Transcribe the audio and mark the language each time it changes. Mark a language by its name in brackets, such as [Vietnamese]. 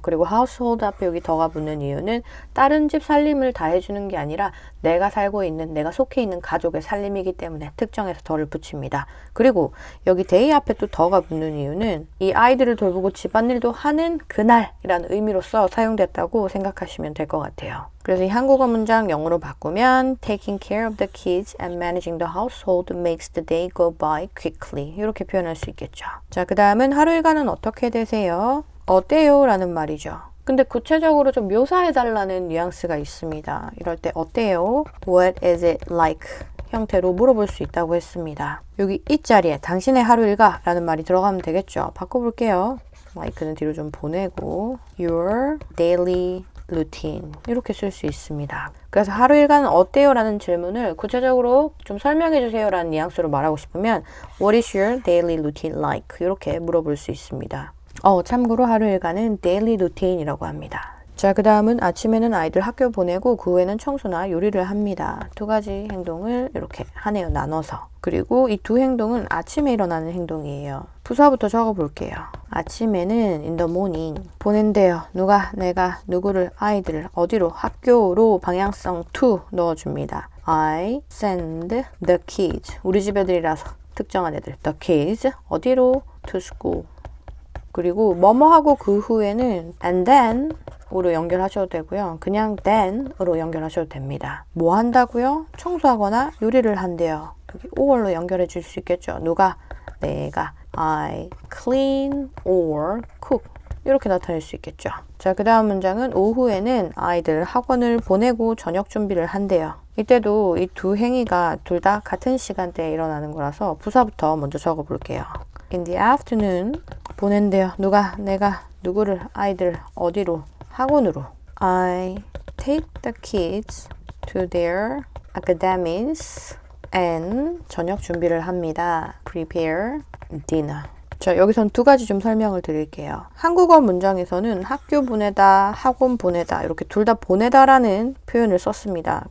[Korean] 그리고 household 앞에 여기 더가 붙는 이유는 다른 집 살림을 다 해주는 게 아니라 내가 살고 있는, 내가 속해 있는 가족의 살림이기 때문에 특정해서 더를 붙입니다. 그리고 여기 day 앞에 또 더가 붙는 이유는 이 아이들을 돌보고 집안일도 하는 그날이라는 의미로서 사용됐다고 생각하시면 될 것 같아요. 그래서 이 한국어 문장 영어로 바꾸면 [English] taking care of the kids and managing the household makes the day go by quickly [Korean] 이렇게 표현할 수 있겠죠. 자, 그 다음은 하루 일과는 어떻게 되세요? 어때요? 라는 말이죠. 근데 구체적으로 좀 묘사해달라는 뉘앙스가 있습니다. 이럴 때 어때요? [English] What is it like? [Korean] 형태로 물어볼 수 있다고 했습니다. 여기 이 자리에 당신의 하루 일과 라는 말이 들어가면 되겠죠. 바꿔볼게요. 마이크는 뒤로 좀 보내고 [English] your daily routine [Korean] 이렇게 쓸 수 있습니다. 그래서 하루 일과는 어때요? 라는 질문을 구체적으로 좀 설명해 주세요 라는 뉘앙스로 말하고 싶으면 [English] What is your daily routine like? [Korean] 이렇게 물어볼 수 있습니다. 참고로 하루 일과는 daily routine이라고 합니다. 자, 그 다음은 아침에는 아이들 학교 보내고 그 후에는 청소나 요리를 합니다. 두 가지 행동을 이렇게 하네요. 나눠서. 그리고 이 두 행동은 아침에 일어나는 행동이에요. 부사부터 적어볼게요. 아침에는 [English] in the morning [Korean] 보낸대요. 내가 누구를 아이들을 어디로 학교로 방향성 to 넣어줍니다. [English] I send the kids [Korean] 우리 집 애들이라서 특정한 애들 [English] the kids 어디로 to school [Korean] 그리고 뭐뭐하고 그 후에는 [English] and then 으로 연결하셔도 되고요. [Korean] 그냥 then으로 연결하셔도 됩니다. 뭐 한다고요? 청소하거나 요리를 한대요. 여기 or로 연결해 줄 수 있겠죠. [English] 내가 I clean or cook [Korean] 이렇게 나타낼 수 있겠죠. 자, 그 다음 문장은 오후에는 아이들 학원을 보내고 저녁 준비를 한대요. 이때도 이 두 행위가 둘 다 같은 시간대에 일어나는 거라서 부사부터 먼저 적어볼게요. [English] In the afternoon [Korean] 보낸대요. 내가 누구를 아이들 어디로 학원으로 [English] I take the kids to their academies and [Korean] 저녁 준비를 합니다. [English] Prepare dinner. [Korean] 자, 여기선 두 가지 좀 설명을 드릴게요. 한국어 문장에서는 학교 보내다, 학원 보내다 이렇게 둘 다 보내다라는 표현을 썼습니다.